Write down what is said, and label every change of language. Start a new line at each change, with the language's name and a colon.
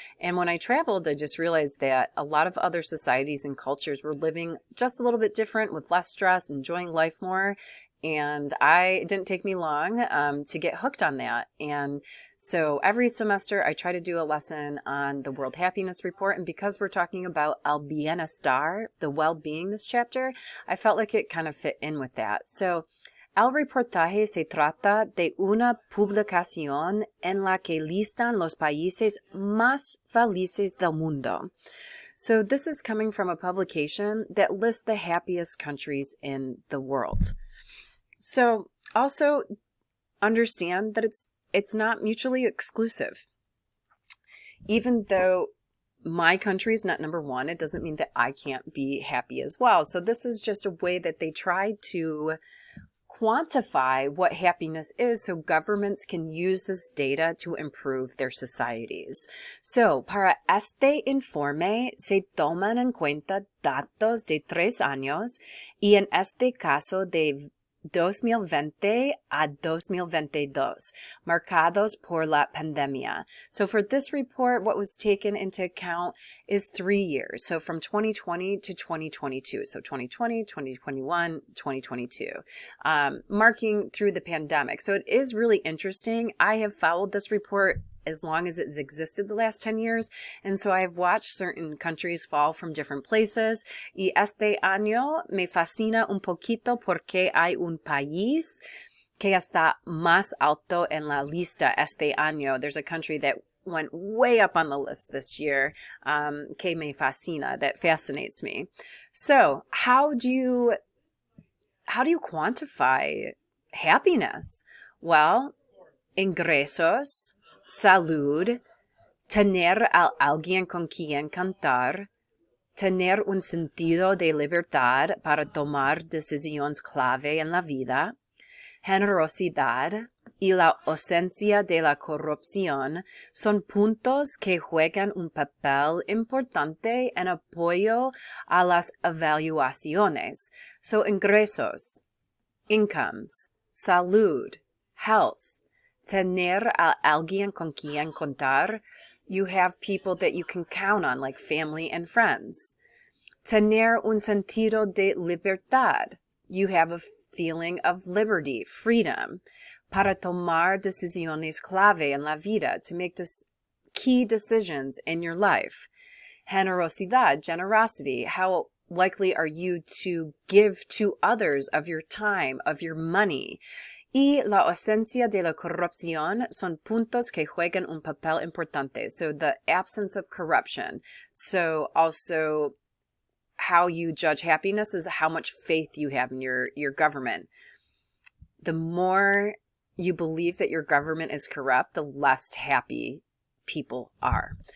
English: And when I traveled, I just realized that a lot of other societies and cultures were living just a little bit different with less stress, enjoying life more. And it didn't take me long to get hooked on that. And so every semester I try to do a lesson on the World Happiness Report. And because we're talking about el bienestar, the well-being this chapter, I felt like it kind of fit in with that.
Spanish: So el reportaje se trata de una publicación en la que listan los países más felices del mundo.
English: So this is coming from a publication that lists the happiest countries in the world. So also understand that it's not mutually exclusive. Even though my country is not number one, it doesn't mean that I can't be happy as well. So this is just a way that they try to quantify what happiness is so governments can use this data to improve their societies.
Spanish: So, para este informe se toman en cuenta datos de 3 años y en este caso de 2020 a 2022, marcados por la pandemia.
English: So for this report, what was taken into account is 3 years. So from 2020 to 2022. So 2020, 2021, 2022, marking through the pandemic. So it is really interesting. I have followed this report as long as it's existed the last 10 years. And so I've watched certain countries fall from different places.
Spanish: Y este año me fascina un poquito porque hay un país que está más alto en la lista este año.
English: There's a country that went way up on the list this year,
Spanish: que me fascina,
English: that fascinates me. So how do you quantify happiness?
Spanish: Well, ingresos, salud, tener a alguien con quien cantar, tener un sentido de libertad para tomar decisiones clave en la vida, generosidad y la ausencia de la corrupción son puntos que juegan un papel importante en apoyo a las evaluaciones. So, ingresos, incomes, salud, health, tener a alguien con quien contar.
English: You have people that you can count on, like family and friends.
Spanish: Tener un sentido de libertad.
English: You have a feeling of liberty, freedom.
Spanish: Para tomar decisiones clave en la vida,
English: to make key decisions in your life. Generosidad, generosity. How likely are you to give to others of your time, of your money?
Spanish: Y la ausencia de la corrupción son puntos que juegan un papel importante.
English: So the absence of corruption. So also how you judge happiness is how much faith you have in your government. The more you believe that your government is corrupt, the less happy people are.